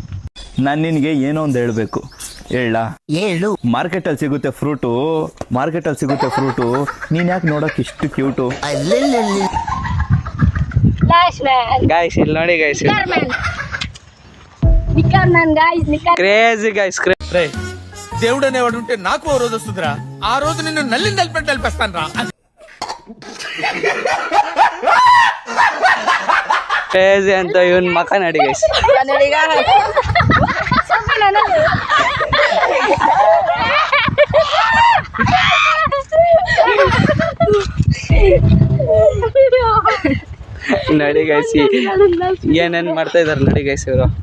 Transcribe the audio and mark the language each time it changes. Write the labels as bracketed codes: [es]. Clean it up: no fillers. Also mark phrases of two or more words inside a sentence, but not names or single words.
[kn] ನಾನು ನಿನ್ಗೆ ಏನೋ ಒಂದು ಹೇಳ್ಬೇಕು. ಹೇಳು. ಮಾರ್ಕೆಟ್ ಅಲ್ಲಿ ಸಿಗುತ್ತೆ ಫ್ರೂಟು. ನೀನ್ ಯಾಕೆ ನೋಡಕ್ ಇಷ್ಟು ಕ್ಯೂಟು? ಗೈಸ್ ಇಲ್ಲಿ ನೋಡಿ ಗೈಸ್, [en] crazy guys. [te] దేవుడనే వాడు ఉంటే నాకు ఓ రోజు వస్తుందిరా. ఆ రోజు నిన్ను నల్లిని నలిపేస్తాను రా. [kn] ಕ್ರೇಜಿ ಅಂತ ಇವನ್ ಮಕ ನಡಿ ಗೈಸ್. ನಡಿ ಗೈಸ್, ಏನೇನ್ ಮಾಡ್ತಾ ಇದಾರೆ ನೋಡಿ ಗೈಸ್ ಇವರು.